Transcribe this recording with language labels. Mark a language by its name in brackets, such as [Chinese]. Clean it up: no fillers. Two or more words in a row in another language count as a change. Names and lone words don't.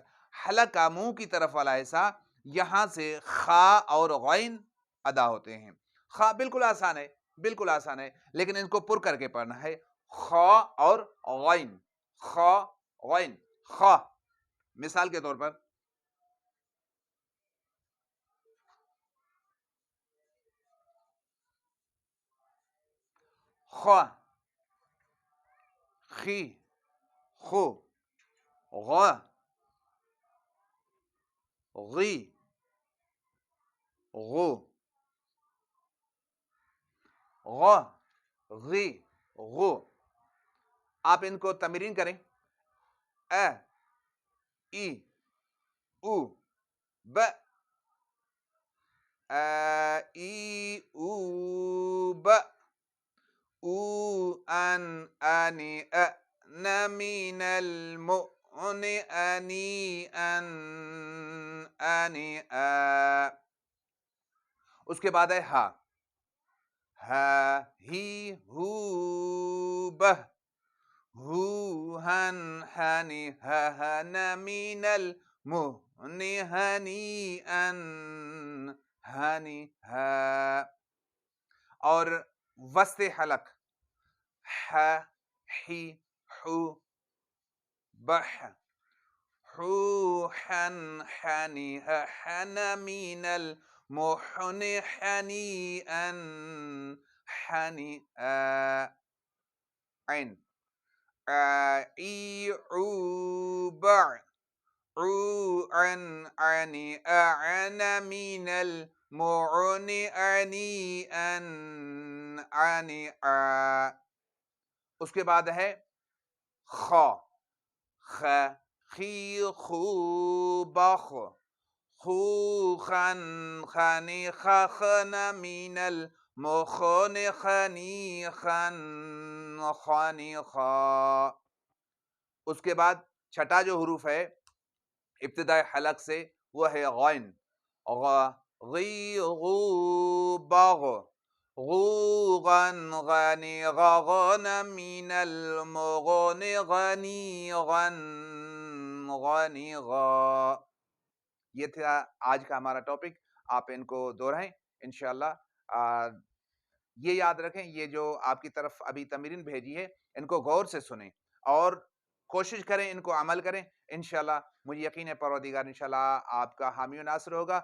[Urdu] حلق کا منہ کی طرف والا حصہ، یہاں سے خا اور غین ادا ہوتے ہیں۔ خا بالکل آسان ہے، بالکل آسان ہے، لیکن ان کو پر کر کے پڑھنا ہے، خا اور غین، خا غین، خا۔ [Arabic] مثال کے طور پر خا، خی، خو، غا، غی، غو، غا، غی، غو۔ [Urdu] آپ ان کو تمرین کریں، [Arabic] ا، ای، او، ب، ا، ای، او، ب، او، ان، انی، ن، من، الم، انی، ان، انی، [Urdu] اس کے بعد ہے [Arabic] ہا، ہا، ہی، ہو، بہ، ہو، ہن، ہنی، ہن، من، الم، ہنی، ان، ہنی، ہا۔ [Urdu] اور وسط حلق، [Arabic] ح، حی، حو، بح، حو، حن، حنی، حن، من، المحن، حنی، ان، حنی، عین، ای، عو، بع، عو، عن، عنی، اعن، من، المعن، عنی، ان، عنی، [Urdu] اس کے بعد ہے [Arabic] خا، خ، خی، خو، بخ، خو، خن، خنی، خخن، من، المخن، خنی، خن، خنی، خا۔ [Urdu] اس کے بعد چھٹا جو حروف ہے ابتدائی حلق سے وہ ہے [Arabic] غین، غا، غی، غو، بغ، غو، غن، غنی، غغن، من، المغن، غنی، غن، غنی، غا۔ [Urdu] یہ تھا آج کا ہمارا ٹاپک، آپ ان کو دہرائیں انشاءاللہ۔ یہ یاد رکھیں، یہ جو آپ کی طرف ابھی تمرین بھیجی ہے ان کو غور سے سنیں اور کوشش کریں ان کو عمل کریں، انشاءاللہ مجھے یقین ہے پروردگار انشاءاللہ آپ کا حامی و ناصر ہوگا۔